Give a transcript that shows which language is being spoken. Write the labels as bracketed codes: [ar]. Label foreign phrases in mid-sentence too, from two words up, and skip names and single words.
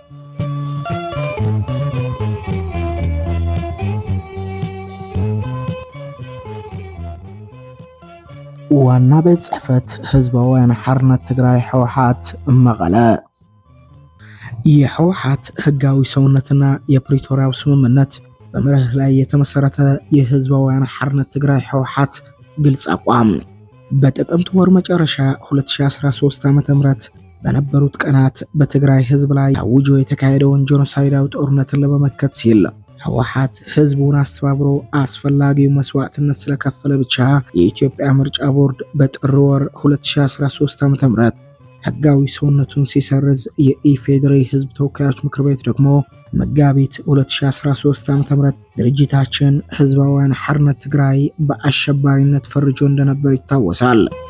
[am] ዋና ቤት ጽሕፈት ህዝባውያን ሓርነት ትግራይ ሕወሓት መቐለ። የሕወሓት ህጋዊ ሰውነትና የፕሪቶሪያው ስምምነት በመርህ ላይ የተመሰረተ የህዝባውያን ሓርነት ትግራይ ሕወሓት ግልጽ አቋም በጥቅምት ወር መጨረሻ 2013 ዓ.ም በነበሩት ቀናት በትግራይ ህዝብ ላይ ታውጆ የተካሄደውን ጄኖሳይዳዊ ጦርነትን ለመመከት ሲል ሕወሓት ህዝቡን አስተባብሮ አስፈላጊው መስዋዕትነት ስለከፈለ ብቻ የኢትዮጵያ ምርጫ ቦርድ በጥር ወር 2013 ዓ.ም ህጋዊ ሰውነቱን ሲሰርዝ የኢፌዴሪ ህዝብ ተወካዮች ምክር ቤት ደግሞ መጋቢት 2013 ዓ.ም ድርጅታችን ህዝባውያን ሓርነት ትግራይ በአሸባሪነት ፈርጆ እንደነበር ይታወሳል።